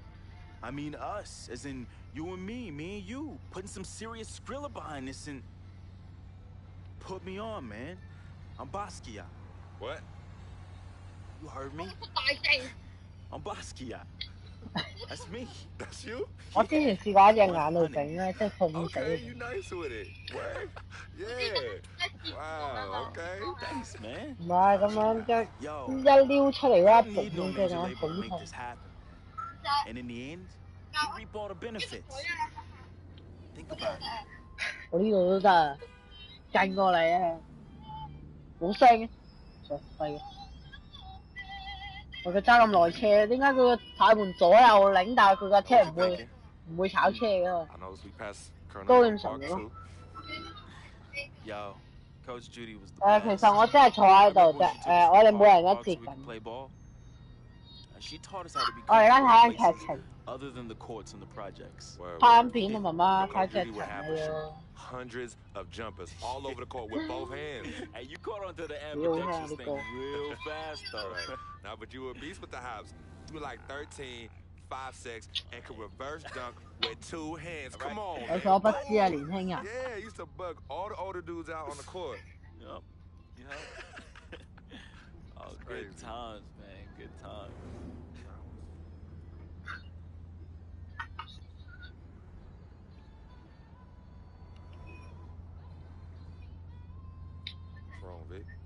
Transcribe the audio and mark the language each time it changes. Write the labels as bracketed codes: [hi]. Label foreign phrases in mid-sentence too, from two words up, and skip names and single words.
[en] I mean us, as in you and me and you, putting some serious Skrilla behind this and put me on, man. I'm Basquiat. What? You heard me? I'm Basquiat. That's me. That's you? [yue] 我之前試過喺隻眼度整咧，即係痛死。 [en] Okay, you nice with it. What? Yeah. Wow. Okay. Thanks, man. [yue] 唔係咁樣一撩出嚟嗰一埲咁嘅咁好痛。 [en] And in the end, you reap all the benefits. Think about it. [yue] 我呢度都得，勁過你啊！冇聲嘅，實細嘅。佢揸咁耐車，點解佢個軚盤左右擰，但係佢架車唔會炒車㗎？高咁神咯。其實我真係坐喺度啫，我哋每人一節緊。我而家睇緊劇情。拍緊片啊，媽媽睇劇情啊要。 [en] Hundreds of jumpers all over the court with both hands. Hey, you caught onto the ambidextrous thing real fast, though. Right. Now, but you were a beast with the hops. You were like 13, 5'6", and could reverse dunk with two hands. Right. Come on. [yue] 有所不知啊，年輕人。 [en] Yeah, used to bug all the older dudes out on the court. Yup. Oh, good times, man. Good times. Vic.